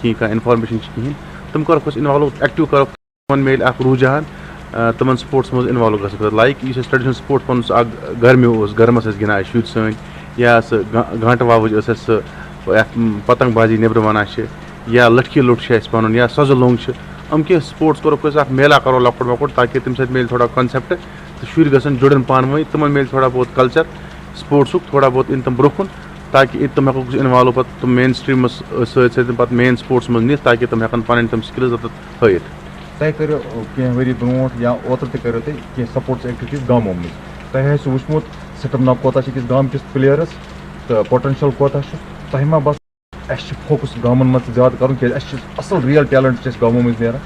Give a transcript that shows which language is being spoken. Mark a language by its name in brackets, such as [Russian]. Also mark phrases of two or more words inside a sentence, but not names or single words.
[Kashmiri] کِہیٖنۍ کانٛہہ اِنفارمیشن چھِ کِہیٖنۍ تِم کَروکھ أسۍ [English] involve active [Kashmiri] کَروکھ تِمن میلہِ اکھ رُجحان تِمن سپوٹس منٛز اِنوالو گژھنہٕ خٲطرٕ لایک یُس اَسہِ [English] traditional sports [Kashmiri] پَنُن سُہ اکھ گرمیو اوس گرمس ٲسۍ گِنٛدان اَسہِ شُرۍ سٲنۍ یا سُہ گانٹہٕ وَوٕج ٲس اَسہِ سُہ یَتھ پتنٛگ بازی نیٚبرٕ وَنان چھِ یا لٔٹھکی لوٚٹھ چھُ اَسہِ پَنُن یا سۄزٕ لوٚنٛگ چھِ یِم کینٛہہ سپوٹس کَروکھ أسۍ اکھ میلا کَرو لۄکُٹ مۄکُٹ تاکہِ تَمہِ سۭتۍ میلہِ تھوڑا کانسیپٹ تہٕ شُرۍ گژھن جُڑن پانہٕ ؤنۍ تِمن میلہِ تھوڑا بہت کلچر سپوٹسُک تھوڑا بہت اِن تِم برونٛہہ کُن تاکہِ تِم ہٮ۪کوکھ اِنوالو پَتہٕ تِم مین سٹریٖمَس سۭتۍ سۭتۍ پَتہٕ [English] main sports [Kashmiri] منٛز نِتھ تاکہِ تِم ہٮ۪کن پَنٕنۍ تِم سکلز تَتھ ہٲیِتھ. تۄہہِ کٔرِو کینٛہہ ؤری برونٛٹھ یا اوترٕ تہِ کٔرِو تُہۍ کینٛہہ [English] sports activities [Kashmiri] گامو منٛز تۄہہِ آسِوٕ وٕچھمُت سٹمنا کوتاہ چھِ أکِس گامکِس پٕلیرَس تہٕ پوٹینشَل کوتاہ چھُ تۄہہِ ما باسان اَسہِ چھُ فوکس گامَن منٛز تہِ زیادٕ کَرُن کیازِ اَسہِ چھُ اَصٕل [English] real talent [Kashmiri] چھُ اَسہِ گامو منٛز نیران.